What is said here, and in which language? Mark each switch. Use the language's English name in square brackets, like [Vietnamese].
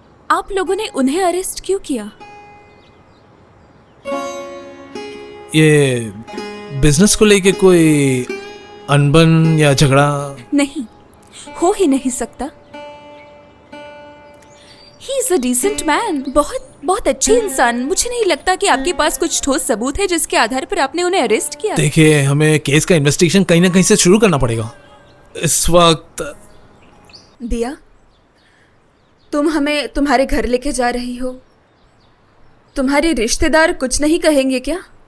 [Hindi] आप लोगों ने उन्हें अरेस्ट क्यों किया? ये बिजनेस को लेके कोई अनबन या झगड़ा? नहीं, हो ही नहीं सकता। [English] He is a decent man, [Hindi] बहुत अच्छे इंसान। मुझे नहीं लगता कि आपके पास कुछ ठोस सबूत है जिसके आधार पर आपने उन्हें अरेस्ट किया। देखिए, हमें केस का इन्वेस्टिगेशन कहीं ना कहीं से शुरू करना पड़ेगा इस वक्त। दिया, तुम हमें तुम्हारे घर लेके जा रही हो, तुम्हारे रिश्तेदार कुछ नहीं कहेंगे क्या?